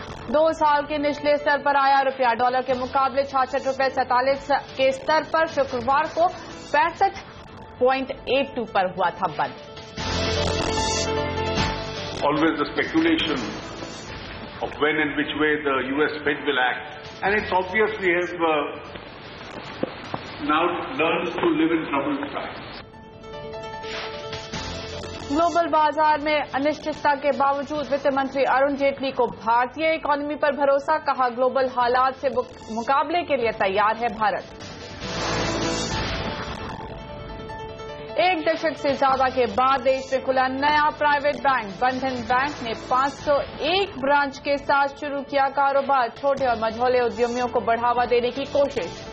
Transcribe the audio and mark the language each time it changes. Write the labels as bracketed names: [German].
[Hindi] दो साल के निचले स्तर पर आया रुपया, डॉलर के मुकाबले 66 रुपए 47 के स्तर पर शुक्रवार को 65.82 पर हुआ था बंद। [English] Always the speculation of when and which way the US Fed will act, and it's obvious we have now learned to live in troubled times. [Hindi] Global बाजार में अनिश्चितता के बावजूद वित्त मंत्री अरुण जेटली को भारतीय इकोनॉमी पर भरोसा, कहा ग्लोबल हालात से मुकाबले के लिए तैयार है भारत। एक दशक से ज्यादा के बाद देश में खुला नया प्राइवेट बैंक, बंधन बैंक ने 501 ब्रांच के साथ शुरू किया कारोबार, छोटे और मझोले उद्यमियों को बढ़ावा देने की कोशिश।